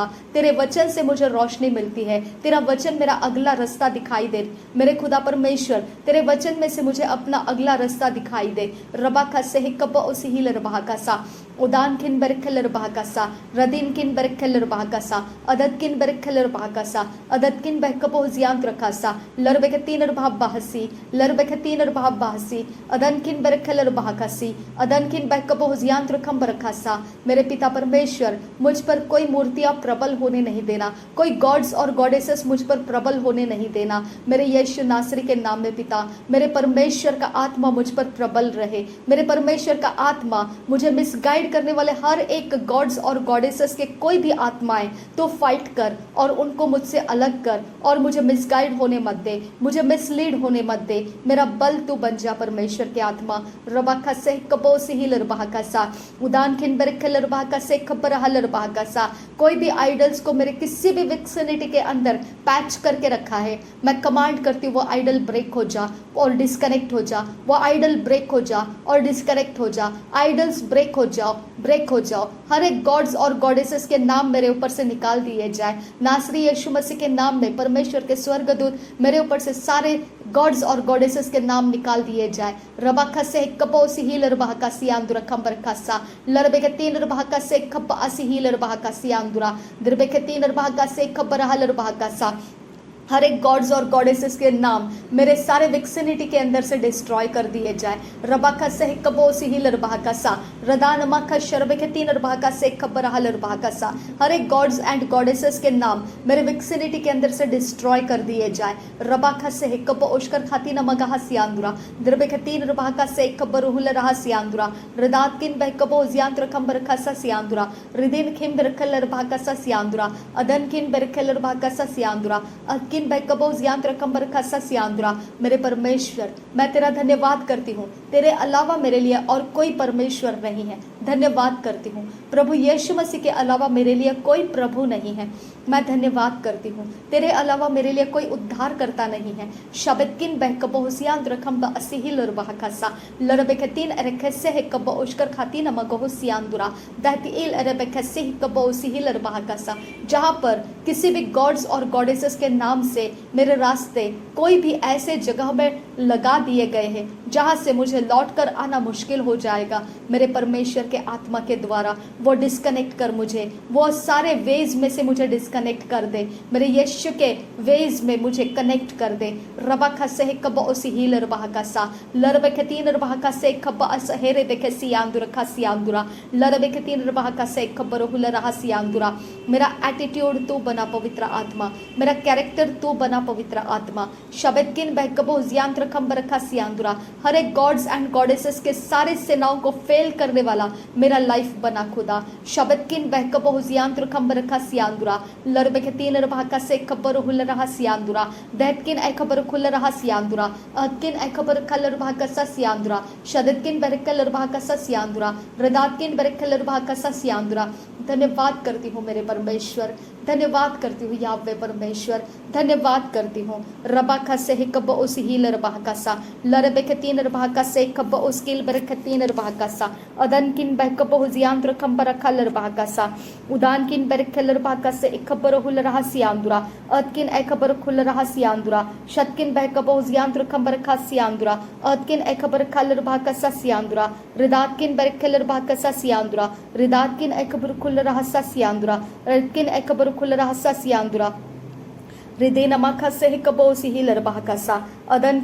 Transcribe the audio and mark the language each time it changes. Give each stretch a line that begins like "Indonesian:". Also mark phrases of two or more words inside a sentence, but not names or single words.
Hindi: तेरे वचन से मुझे रोशनी मिलती है। तेरा वचन मेरा अगला रास्ता दिखाई दे मेरे खुदा परमेश्वर। तेरे वचन में से मुझे अपना अगला रास्ता दिखाई दे। रबा का से कब उसिहिल रबा का सा उदान किन बरखल रबा का सा रदीन किन बरखल रबा का सा अदद किन बरखल रबा का सा अदद किन बहकबो जियांत रखा सा लरबे के तीन रबा बहसी लरबे के तीन रबा बहसी अदन किन बरखल रबा का सी अदन किन बहकबो जियांत रखम बरखा सा। मेरे पिता परमेश्वर मुझ पर कोई मूर्तियां प्रबल होने नहीं देना। कोई गॉड्स और गॉडेसेस मुझ पर प्रबल होने नहीं देना। मेरे यीशु नासरी के नाम में पिता मेरे परमेश्वर का आत्मा मुझ पर प्रबल रहे। मेरे परमेश्वर का आत्मा मुझे मिसगाइड करने वाले हर एक गॉड्स और गॉडेसेस के कोई भी आत्माएं तो फाइट कर और उनको मुझसे अलग कर और मुझे मिसगाइड होने मत दे। मुझे मिसलीड होने मत दे। मेरा बल तू बन जा परमेश्वर के आत्मा। रबाका से कबो सिहिल रबाका सा उदान खिन बरखल रबाका से खबर हल रबाका सा। कोई भी आइडल्स को मेरे किसी भी विक्सिनिटी के अंदर पैच करके रखा है मैं कमांड करती हूँ वो आइडल ब्रेक हो जा और डिस्कनेक्ट हो जा। वो आइडल ब्रेक हो जा और डिस्कनेक्ट हो जा। आइडल्स ब्रेक हो जाओ ब्रेक हो जाओ। हर एक गॉड्स और गॉडेसेस के नाम मेरे ऊपर से निकाल दिए जाए। नासरी यीशु मसीह के नाम में परमेश्वर के स्वर्गदूत मेरे ऊपर से सारे गॉड्स और गॉडेसेस के नाम निकाल दिए जाए। रबाका से कपोसी हीलर बहाका सियांदुरा खंबर खासा लरबे के तीन बहाका से खप असी हीलर बहाका सियांदुरा दरबे के तीन बहाका से खबर हलर बहाका सा। हर एक गॉड्स और गॉडेसेस के नाम मेरे सारे विक्सिनिटी के अंदर से डिस्ट्रॉय कर दिए जाए। रबाका से कबोसी हिलर बहाका सा रदान मखा शरबे के तीन बहाका से खबर हलर बहाका सा। हर एक
English: Gods and goddesses
Hindi: के नाम मेरे विक्सिनिटी के अंदर से डिस्ट्रॉय कर दिए जाए। रबाका से कब ओशकर खाती न मगा सियांदुरा दरबे के तीन बहाका से खबर हुल रहा सियांदुरा रदात किन बह कबो जियांत्र खंबर खासा सियांदुरा रिदिन खिम बरखलर बहाका सा सियांदुरा अदन किन बरखलर बहाका सा सियांदुरा मेरे परमेश्वर, मैं तेरा धन्यवाद करती हूँ। तेरे अलावा मेरे लिए और कोई परमेश्वर नहीं है। धन्यवाद करती हूँ प्रभु यीशु मसीह के अलावा मेरे लिए कोई प्रभु नहीं है। मैं धन्यवाद करती हूँ। तेरे अलावा मेरे लिए कोई उद्धार करता नहीं है। शबकिन बहकबोसियान रखम बअसिही लरबहकसा लरबेकतीन अरखसे है कब ओशकर खाती न मगोसियान दहतील अरबेकसे ही कबोसिही लरबहकसा। जहाँ पर किसी भी गॉड्स और गॉडेसेस के नाम से मेरे रास्ते कोई भी ऐसे जगह में लगा दिए गए हैं जहाँ से मुझे लौट कर आना मुश्किल हो जाएगा, मेरे परमेश्वर के आत्मा के द्वारा वो डिस्कनेक्ट कर मुझे, वो सारे वेज में से मुझे डिस्कनेक्ट कर दे। मेरे यीशु के वेज में मुझे कनेक्ट कर दे। रबा खसे कब ओसी हीलर बहाका सा लरबे के तीन बहाका से खब असहेरे बेके सियांदुरा खसियांदुरा लरबे के तीन बहाका से खबर हुल रहा सियांदुरा। मेरा एटीट्यूड तू बना पवित्र आत्मा, मेरा कैरेक्टर तू बना पवित्र आत्मा। शबदकिन बहकबो जियांत्र खंबर खसियांदुरा। हर एक
English: Gods and goddesses
Hindi: के सारे सेनाओं को फेल करने वाला मेरा लाइफ बना खुदा। शबदकिन बहकबो जियांत्र खंबर खसियांदुरा लरबे के तीन बहाका से खबर हुल रहा सियांदुरा दहतकिन ए खबर खुल रहा सियांदुरा अदकिन ए खबर खलर बहाका सा सियांदुरा शददकिन बरकलर बहाका सा सियांदुरा रदातकिन बरकलर बहाका सा सियांदुरा। धन्यवाद करती हूँ मेरे परमेश्वर, धन्यवाद करती हूँ यावे परमेश्वर, धन्यवाद करती हूँ। रबा खसे ही कब उस हीलर बहाका सा लरबे के तीन बहाका से कब उस किल बरक तीन बहाका सा अदन किन बहकब हुजियांत्र खंबर खलर बहाका सा उदान किन बरकलर बहाका से खबर हुल रहा सियांदुरा अदकिन ए खबर खुल रहा सियांदुरा शतकिन बहकब हुजियांत्र खंबर खा सियांदुरा अदकिन ए खबर खलर बहाका सा सियांदुरा रिदातकिन बरकलर बहाका सा सियांदुरा रिदातकिन ए खबर खुल रहा सा सियांदुरा रदकिन ए खबर खुल रहा सा सियांदुरा रिदेन मखा से कबोसी हिलर बहाकासा अदन